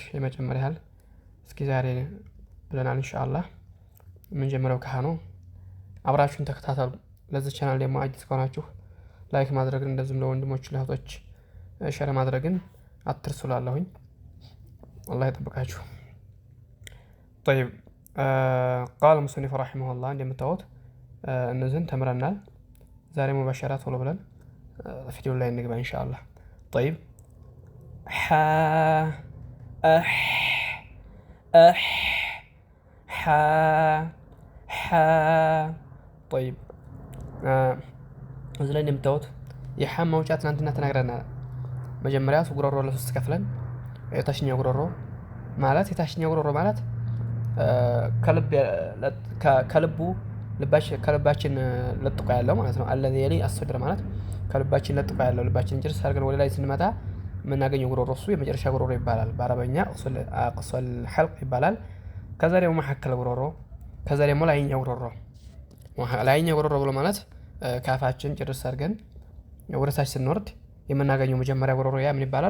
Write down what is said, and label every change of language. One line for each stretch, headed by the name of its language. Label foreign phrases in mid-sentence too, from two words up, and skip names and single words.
Amharic: የመጨመር ያህል እስኪ ዛሬ ብለናል ኢንሻአላህ። ምን ጀምረው ከሃ ነው አብራችሁን ተከታተሉ። ለዚህ ቻናል ደግሞ አዲስ ከሆናችሁ ላይክ ማድረግን እንደዚህም ለወንድሞች ለእህቶች ሼር ማድረግን አትርሱላለሁኝ። አላህ ይጠብቃችሁ።
Arabic: طيب قال المصنف رحمه الله
Amharic: እንደምታዩት እነዚህን ተምረናል። ዛሬ ሙባሸራት ቶሎ ብለን ቪዲዮ ላይ እንግባ ኢንሻአላህ።
Arabic: طيب ح اح اح ح ح طيب
Amharic: እዚህ ላይ እንደምታዩት የሐ ማውጫ ትናንትና ተናግረናል። መጀመሪያ ጉሮሮ ለሶስት ከፍለን የታችኛው ጉሮሮ ማለት ከልቡ ከልባችን ለጥቆ ያለው ማለት ነው።
Arabic: الذي يلي الصدر
Amharic: ማለት ከልባችን ለጥቆ ያለው ልባችን ጭርስ አድርገን ወደ ላይ ስንመጣ የምናገኘው ጉሮሮ እሱ የመጨረሻ ጉሮሮ ይባላል። በአረበኛ
Arabic: أقصى الحلق
Amharic: ይባላል። ከዛ ደግሞ መሐከል ጉሮሮ፣ ከዛ ደግሞ ላይኛው ጉሮሮ። ላይኛው ጉሮሮ ብሎ ማለት ካፋችን ጭርስ አድርገን ወደ ታች ስንወርድ የምናገኘው መጀመሪያ ጉሮሮ ያ ምን ይባላል?